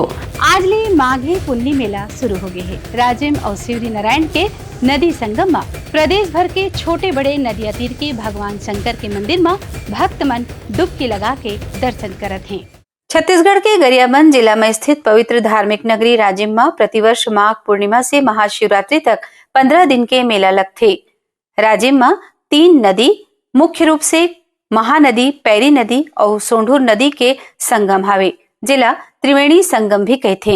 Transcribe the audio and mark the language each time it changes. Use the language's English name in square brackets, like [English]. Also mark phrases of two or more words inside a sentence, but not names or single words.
[Chhattisgarhi] आज ले माघी पुन्नी मेला शुरू हो गए है। राजिम और शिवरी नारायण के नदी संगम में प्रदेश भर के छोटे बड़े नदिया तीर के भगवान शंकर के मंदिर में भक्त मन डुबकी लगा के दर्शन करत हैं। छत्तीसगढ़ के गरियाबंद जिला में स्थित पवित्र धार्मिक नगरी राजिम में प्रतिवर्ष माघ पूर्णिमा से महाशिवरात्रि तक 15 दिन के मेला लगते। राजिम में 3 नदी मुख्य रूप से महानदी, पैरी नदी और सोंढूर नदी के संगम हावे, जिला त्रिवेणी संगम भी कहते।